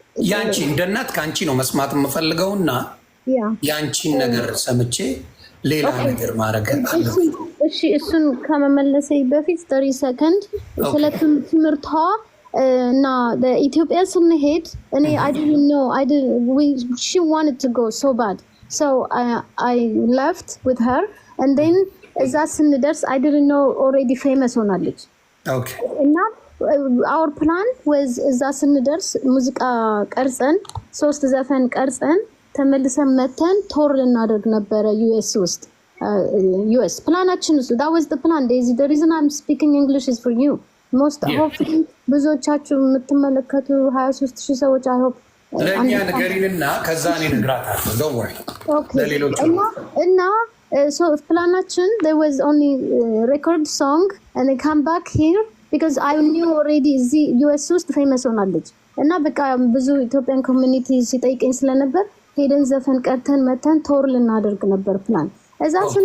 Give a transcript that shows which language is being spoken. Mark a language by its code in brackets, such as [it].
[am] ያንቺ እንደ እናት ከአንቺ ነው መስማት የምፈልገውና ያንቺን ነገር ሰምቼ ሌላ ነገር ማድረግ አለ። እሺ እሱን ከመመለሴ በፊት 30 ሰከንድ ስለ ትምህርቷ እና ኢትዮጵያ ስንሄድ እኔ [en] I didn't know she wanted to go so bad so I left with her [am] and then እዛ ስንደርስ [en] I didn't know already famous [am] ሆናለች። [en] Okay. [am] እና [en] our plan was [am] እዛ ስንደርስ ሙዚቃ ቀርጸን 3 ዘፈን ቀርጸን ተመልሰን መተን ቶር ልናደርግ ነበረ US ውስጥ US ፕላናችን እሱ [en] that was the plan. Daisy, the reason I'm speaking English is for you. most hopefully [am] ብዙዎቻችሁ የምትመለከቱ 23000 ሰዎች [en] I hope [am] ለኛ ነገሪንና ከዛ እኔ ነግራታለሁ [en] don't worry. [am] ለሌሎች እና so planaችን [en] there was only record song and they come back here because I knew already the [am] US ውስጥ famous ሆናለች እና በቃ ብዙ ኢትዮጵያን ኮሚኒቲ ሲጠይቀኝ ስለነበር ሄደን ዘፈን ቀርተን መተን ቶር ልናደርግ ነበር ፕላን። እዛ